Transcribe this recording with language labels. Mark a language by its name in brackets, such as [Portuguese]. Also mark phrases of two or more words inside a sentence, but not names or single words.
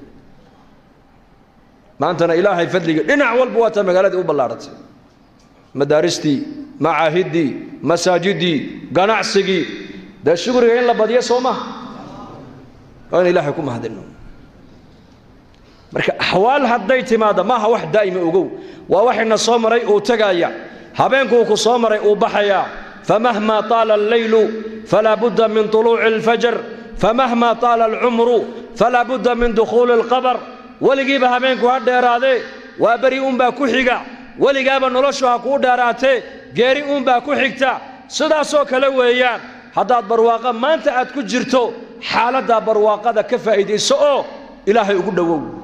[Somali] maantana ilaahay fadliga dhinac walba waa ta magaalada u ballaaratay madaaristi macaahidi masaajidi ganacsiga da shukriga in la badiyo Soomaa oo ilaahay ku mahadino marka ahwaal hadday timaado maaha wax daa'ima ogow waa waxina soo maray oo tagaya habeenku ku soo maray oo baxaya [Arabic] فمهما طال الليل فلا بد من طلوع الفجر فمهما طال العمر فلا بد من دخول القبر [Somali] waligiiba habeenku ha dheeraade waa bari baa ku xiga waligaaba noloshu ha ku dheeraatee geeri baa ku xigta sidaas oo kale weeyaan haddaad barwaaqa maanta aad ku jirto xaaladda barwaaqada ka faa'iideyso oo ilaahay ugu dhawow